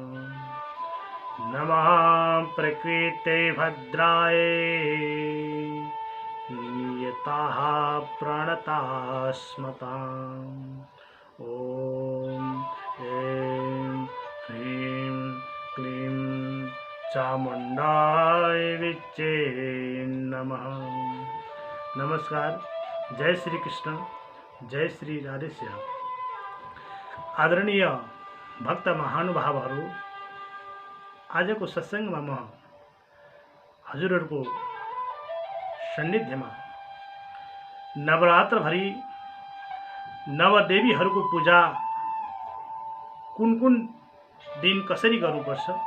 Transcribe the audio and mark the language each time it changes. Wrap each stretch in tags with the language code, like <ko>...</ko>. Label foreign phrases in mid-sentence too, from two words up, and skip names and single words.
<sa>नमः प्रकृते भद्राय नियताः प्रणतास्मताम्। ॐ ऐं ह्रीं क्लीं चामुंडाय विच्चे नमः।</sa> <ne>नमस्कार, जय श्री कृष्ण, जय श्री राधेश्याम। आदरणीय भक्त महानुभावहरू, आजको सत्सङ्गमा म हजुरहरूको सान्निध्यमा नवरात्रभरि नवदेवीहरूको पूजा कुन कुन दिन कसरी गर्नुपर्छ,</ne>